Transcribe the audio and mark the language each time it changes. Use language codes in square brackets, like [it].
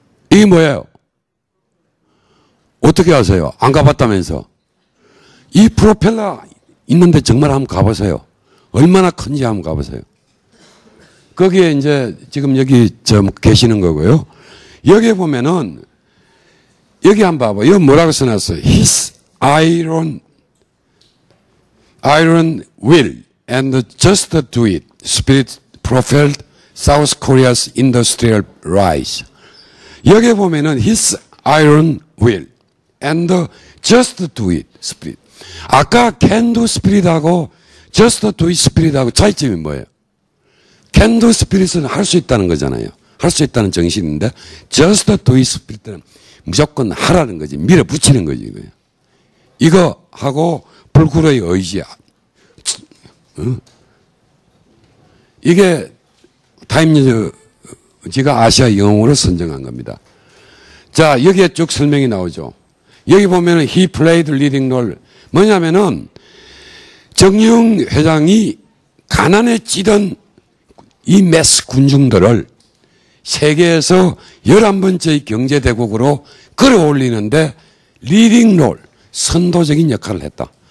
[ko] 이게 뭐예요? 어떻게 아세요? 안 가봤다면서. 이 프로펠러 있는데 정말 한번 가보세요. 얼마나 큰지 한번 가보세요. 거기에 이제 지금 여기 계시는 거고요. 여기 보면은 여기 한번 봐봐. 여기 뭐라고 써놨어요? [en] His iron will and just do it. Spirit propelled South Korea's industrial rise. [ko] 여기 보면은 [en] His iron will and just do it. Spirit. [ko] 아까 can do spirit하고 just do it spirit하고 차이점이 뭐예요? can do spirit은 할 수 있다는 거잖아요. 할 수 있다는 정신인데 just do it spirit은 무조건 하라는 거지. 밀어붙이는 거지. 이거예요. 이거 하고 불굴의 의지. 이게 타임즈가 아시아 영웅으로 선정한 겁니다. 자, 여기에 쭉 설명이 나오죠. 여기 보면은 [en] he played leading role. [ko] 뭐냐면은 정유영 회장이 가난에 찌든 이 매스 군중들을 세계에서 11번째의 경제대국으로 끌어올리는데 리딩 롤, 선도적인 역할을 했다.